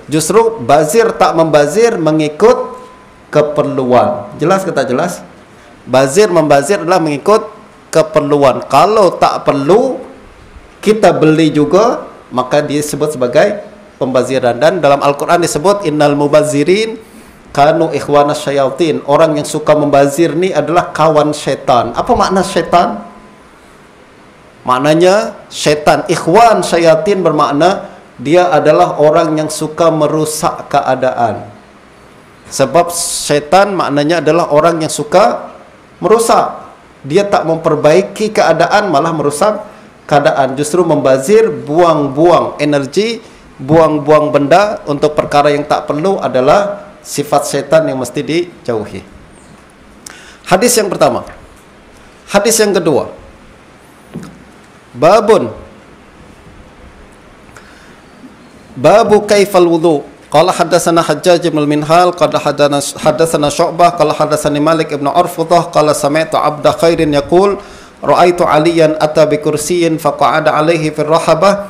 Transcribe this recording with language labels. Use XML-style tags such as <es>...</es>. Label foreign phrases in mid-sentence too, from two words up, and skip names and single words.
<ms>Justru bazir tak membazir mengikut keperluan. Jelas ke tak jelas? Bazir membazir adalah mengikut keperluan. Kalau tak perlu kita beli juga, maka disebut sebagai pembaziran. Dan dalam Al-Quran disebut</ms> <ar>إن المبذرين كانوا إخوان الشياطين.</ar> <ms>Orang yang suka membazir ni adalah kawan syaitan. Apa makna syaitan? Maknanya syaitan.</ms> <ar>إخوان الشياطين</ar> <ms>bermakna dia adalah orang yang suka merusak keadaan. Sebab syaitan maknanya adalah orang yang suka merusak. Dia tak memperbaiki keadaan, malah merusak keadaan. Justru membazir, buang-buang energi, buang-buang benda untuk perkara yang tak perlu adalah sifat syaitan yang mesti dijauhi. Hadis yang pertama. Hadis yang kedua.</ms> <ar>باب كيف الوضوء. قال حدثنا حجاج بن المنهال قال حدثنا شعبة قال حدثني مالك بن عرفطة قال سمعت عبد خير يقول رأيت عليا أتى بكرسي فقعد عليه في الرحبة</ar>